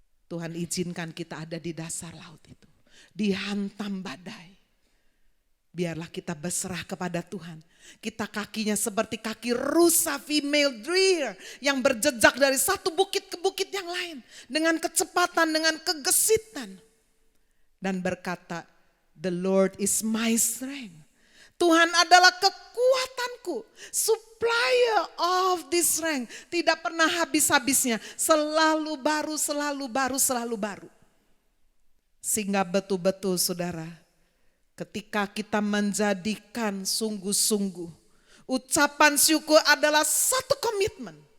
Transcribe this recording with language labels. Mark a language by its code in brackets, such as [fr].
[id] Tuhan izinkan kita ada di dasar laut itu. Dihantam badai. Biarlah kita berserah kepada Tuhan. Kita kakinya seperti kaki rusa female deer. Yang berjejak dari satu bukit ke bukit yang lain. Dengan kecepatan, dengan kegesitan. Dan berkata, [en] the Lord is my strength. [id] Tuhan adalah kekuatanku, [en] supplier of this strength. [id] Tidak pernah habis-habisnya, selalu baru, selalu baru, selalu baru. Sehingga betul-betul saudara, ketika kita menjadikan sungguh-sungguh, ucapan syukur adalah satu komitmen.